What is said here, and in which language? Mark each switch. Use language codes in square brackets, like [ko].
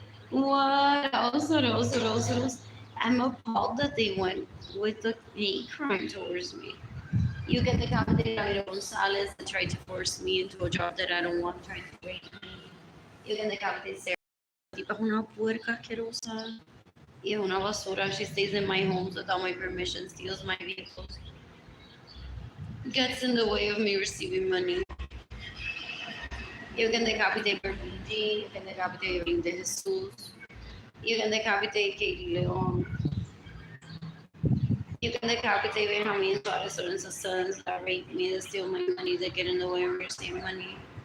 [en] What else? What else? What else? What else? I'm appalled that they went with the hate crime towards me. You get the candidate Ramiro Gonzalez that tried to force me into a job that I don't want, trying to break me. You get the candidate Sarah. [es] Tipa es una puerca asquerosa y es una basura. [en] She stays in my homes without my permission, steals my vehicles, gets in the way of me receiving money. You can decapitate Berluigi, you can decapitate Evelyn de Jesus, you can decapitate Katie Leon, you can decapitate Benjamin Suarez Lorenzo's sons that rape me, that steal my money, that get in the way of me receiving money.